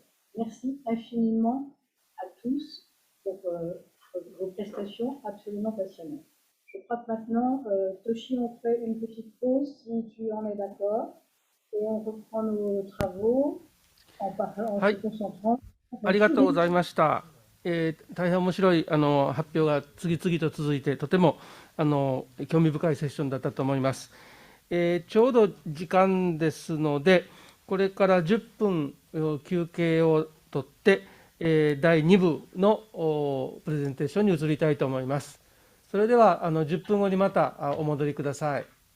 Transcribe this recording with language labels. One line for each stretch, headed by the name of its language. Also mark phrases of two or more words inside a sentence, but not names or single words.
French: Merci infiniment à tous pour vos prestations absolument passionnantes. Je crois que maintenant, Toshi, on fait une petite pause, si tu en es d'accord, et on reprend nos travaux en se concentrant.
Japanese: ありがとうございました。大変面白い発表が次々と続いて、とても興味深いセッションだったと思います。ちょうど時間ですので、これから10分休憩をとって、第2部のプレゼンテーションに移りたいと思います。それでは10分後にまたお戻りください。